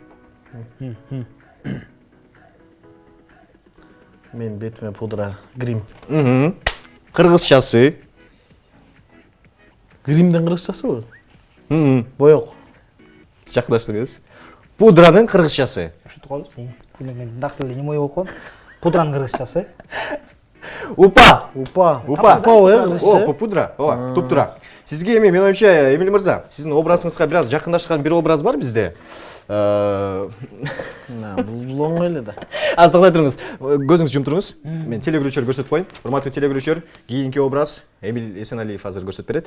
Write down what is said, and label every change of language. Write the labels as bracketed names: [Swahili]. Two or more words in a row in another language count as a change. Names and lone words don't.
[Kyrgyz] Мен бетиме пудра, грим. Кыргызчасы. Гримдин кыргызчасыбы? Боек. Жакындаштыңыз. Пудранын кыргызчасы. Ушинтип коелучу. Мен дактыл эме ой болуп калды. Пудранын кыргызчасы. Упа. Упа. О, пудра. Ооба, туптура. Сизге эми мен оюмча, Эмил мырза, сиздин образыңызга бир аз жакындашкан бир образ бар бизде. Бул оңой эле да. Аз токтой туруңуз. Көзүңүздү жумуп туруңуз. Мен телегөрүүчүлөргө көрсөтүп коеюн. Урматтуу телегөрүүчүлөр, кийинки образ Эмил Эсеналиев азыр көрсөтүп берет.